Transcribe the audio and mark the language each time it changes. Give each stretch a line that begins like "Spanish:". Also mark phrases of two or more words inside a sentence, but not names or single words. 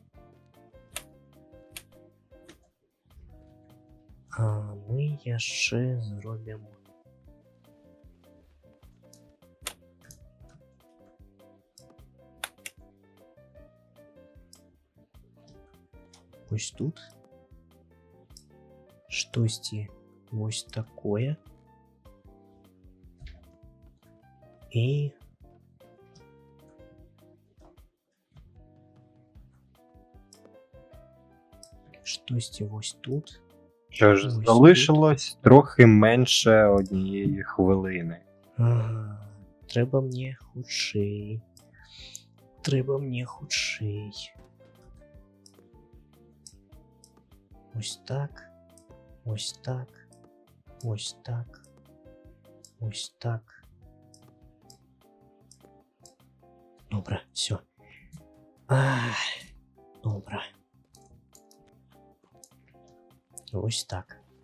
Belarusian: А мы яшчэ зробім ось тут штосьці вось такое. І штосьці вось тут.
Ukrainian: Що ж, Ось залишилось трохи менше 1 хвилини.
Belarusian: Ага, треба мне хутчэй. Треба мне хутчэй.
Ukrainian: Ось так. Ось так. Ось так. Ось так. Добре, все. Добре. Ось так.